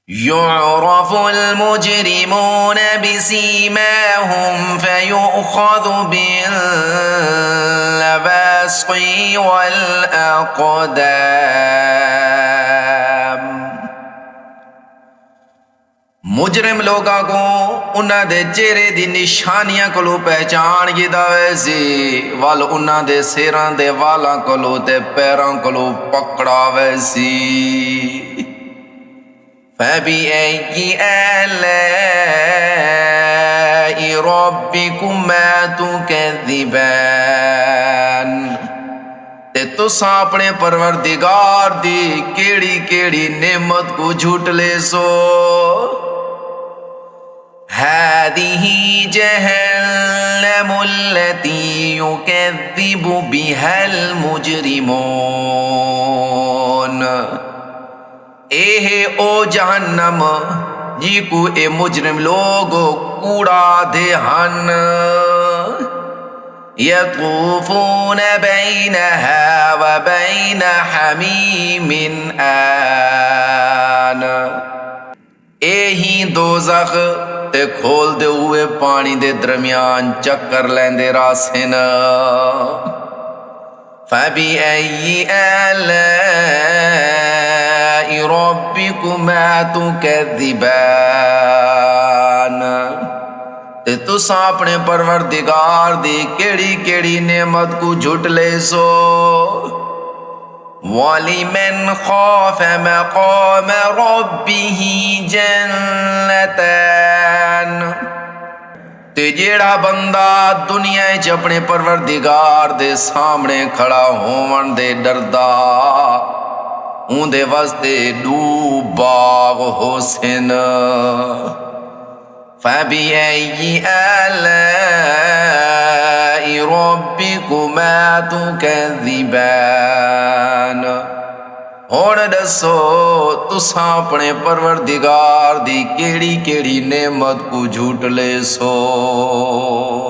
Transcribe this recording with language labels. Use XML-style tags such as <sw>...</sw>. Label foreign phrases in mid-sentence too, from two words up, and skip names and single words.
<ar>يعرف المجرمون بسيماهم فيؤخذ بالنواصي والأقدام۔</ar> <skr>مجرم لوگاں کو انہاں دے چہرے دی نشانیاں کولو پہچان گیدا ویسی، وال انہاں دے سیراں دے والاں کولو تے پیراں کولو پکڑا ویسی۔</skr> <ar>فَبِأَيِّ آلَاءِ رَبِّكُمَا تُكَذِّبَانِ،</ar> <skr>تے تُساں اپنے پروردگار دی کیڑی کیڑی نعمت کو جھوٹ لے سو۔</skr> <ar>هَذِهِ جَهَنَّمُ الَّتِي يُكَذِّبُ بِهَا الْمُجْرِمُونَ،</ar> <skr>اے ہے او جہنم جی کو اے مجرم لوگ کوڑا دے ہن۔</skr> <ar>یطوفون بینہا وبین حمیم آن،</ar> <skr>اے ہی دوزخ تے کھول دے ہوئے پانی دے درمیان چکر لیندے راسن۔</skr> <ar>فَبِأَيِّ آلَاءِ رَبِّكُمَا تُكَذِّبَانِ،</ar> <skr>تے تُساں اپنے پروردگار دی کیڑی کیڑی نعمت کو جھٹ لے سو۔</skr> <ar>وَلِمَنْ خَافَ مَقَامَ رَبِّهِ جَنَّتَانِ،</ar> <skr>تے جیڑا بندہ دنیا وچ اپنے پروردگار دے سامنے کھڑا ہون دے ڈردا، اون دے واسطے دو باغ حسن۔</skr> <ar>فَبِأَيِّ آلَاءِ رَبِّكُمَا تُكَذِّبَانِ،</ar> <skr>ہن دسو تساں اپنے پروردگار دی کیڑی کیڑی نعمت کو جھوٹ لے سو۔</skr>